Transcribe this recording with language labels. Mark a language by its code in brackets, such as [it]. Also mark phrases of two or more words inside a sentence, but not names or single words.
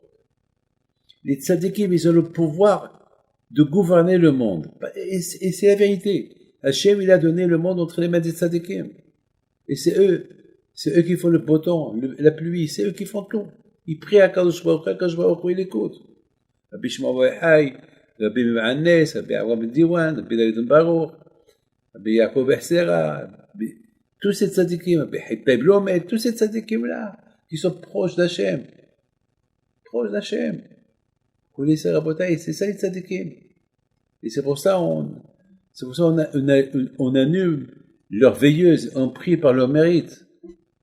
[fr] Les tzaddikim, ils ont le pouvoir de gouverner le monde. Et c'est la vérité. Hachem, il a donné le monde entre les mains des tzaddikim. Et c'est eux qui font le beau temps, la pluie, c'est eux qui font tout. Ils prient à Kadosh Baruch Hu, il écoute. Rabbi Shimon Bar Yochai, Rabbi Me'anes, Rabbi Avraham ben Diwan, Rabbi David ben Baruch, Rabbi Yaakov ben Sera, tous ces tzaddikim, Rabbi Hittay Blomet, tous ces tzaddikim-là, qui sont proches d'Hachem. Proches d'Hachem. Vous connaissez Rabotai, c'est ça les tzaddikim. Et c'est pour ça on annule leurs veilleuses, on prie par leur mérite.